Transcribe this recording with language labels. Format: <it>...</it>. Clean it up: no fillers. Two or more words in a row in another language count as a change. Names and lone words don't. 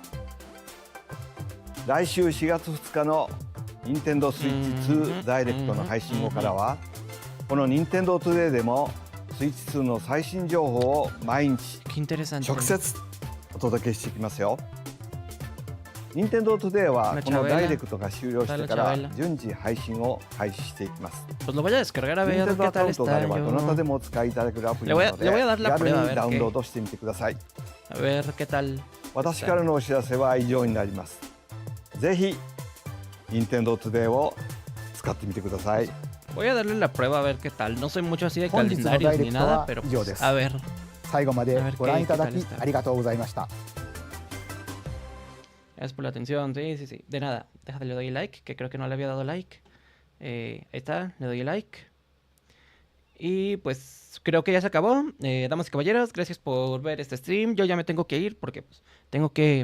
<ja>来週4月2日の任天堂スイッチ2ダイレクトの配信後からは、この任天堂トゥデイでもスイッチ2の最新情報を毎日</ja> <es>Qué interesante.</es> <ja>直接お届けしていきますよ。任天堂トゥデイは</ja> <es>Una</es> <ja>この</ja> <es>chavela</es> <ja>ダイレクトが終了してから</ja> <es>Dale, chavela</es> <ja>順次配信を開始していきます。</ja> <es>Pues lo voy a descargar a</es> <ja>任</ja> <es>ver</es> <ja>天堂</ja> <es>qué</es> <ja>アカウ</ja> <es>tal</es> <ja>ントがあ</ja> <es>está.</es> <ja>れば</ja> <es>Yo</es> <ja>どなた</ja> <es>no-</es> <ja>でもお使いいただけるアプリな</ja> <es>Le</es> <ja>の</ja> <es>voy a dar</es> <ja>で</ja> <es>la</es> <ja>気軽</ja> <es>prueba, a</es> <ja>に</ja> <es>ver</es> <ja>ダウン</ja> <es>qué-</es> <ja>ロードしてみてください。</ja> <es>A ver qué tal.</es> <ja>私からのお知らせは以上になります。ぜひ任天堂トゥデイを使ってみてください。</ja> <es>Voy a darle la prueba a ver qué tal. No soy mucho así de</es> <ja>本日のダ</ja> <es>calendarios</es> <ja>イレ</ja> <es>ni</es> <ja>クト</ja> <es>nada,</es> <ja>は</ja> <es>pero</es> <ja>以上</ja> <es>pues,</es> <ja>です。</ja> <es>a ver.</es> <ja>最後までご覧いただ</ja> <es>A ver</es> <ja>き</ja> <es>qué tal está.</es> <ja>ありがとうございました。</ja> <es>Gracias por la atención. Sí, sí, sí. De nada. Déjate, le doy like, que creo que no le había dado like. Ahí está, le doy like. Y pues creo que ya se acabó. Damas y caballeros, gracias por ver este stream. Yo ya me tengo que ir porque pues, tengo que...</es>